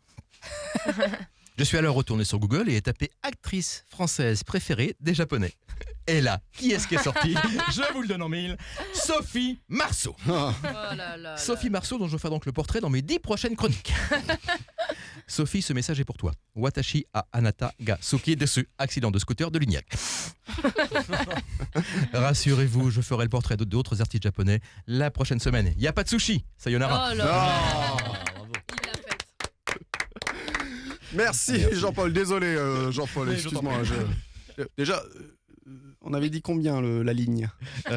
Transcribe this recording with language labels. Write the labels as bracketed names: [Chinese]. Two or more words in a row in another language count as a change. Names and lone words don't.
[French] Je suis alors retourné sur Google et ai tapé actrice française préférée des Japonais. Et là, qui est-ce qui est sorti? Je vous le donne en mille. Sophie Marceau. Sophie Marceau, dont je ferai donc le portrait dans mes 10 prochaines chroniques. Sophie, ce message est pour toi. [Japanese] 私はあなたが好きです. [French] Accident de scooter de Lignac. Rassurez-vous, je ferai le portrait d'autres artistes japonais la prochaine semaine. Il n'y a pas de sushi. Sayonara. Oh là là. Il l'a fait. Merci Jean-Paul. Désolé Jean-Paul, excuse-moi. Déjà, on avait dit combien la ligne?